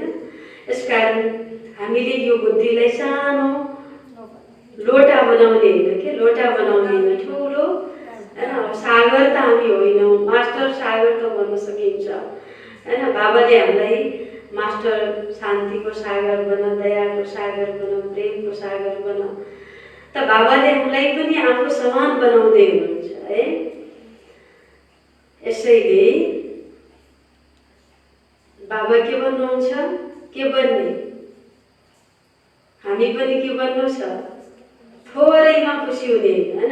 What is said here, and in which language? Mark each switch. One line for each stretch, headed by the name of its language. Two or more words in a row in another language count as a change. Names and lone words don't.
Nepali: यसकारण हामीले यो बुद्धिलाई सानो लोटा बनाउने होइन के, लोटा बनाउने होइन, ठुलो होइन। सागर त हामी होइनौँ, मास्टर सागर त भन्न सकिन्छ होइन। बाबाले हामीलाई मास्टर शान्तिको सागर बन, दयाको सागर बन, प्रेमको सागर बन, त बाबाले हामीलाई पनि आफू समान बनाउँदै हुनुहुन्छ है। यसैले बाबा के भन्नुहुन्छ? के बन्ने? हामी पनि के बन्नु छ? थोरैमा खुसी हुने होइन।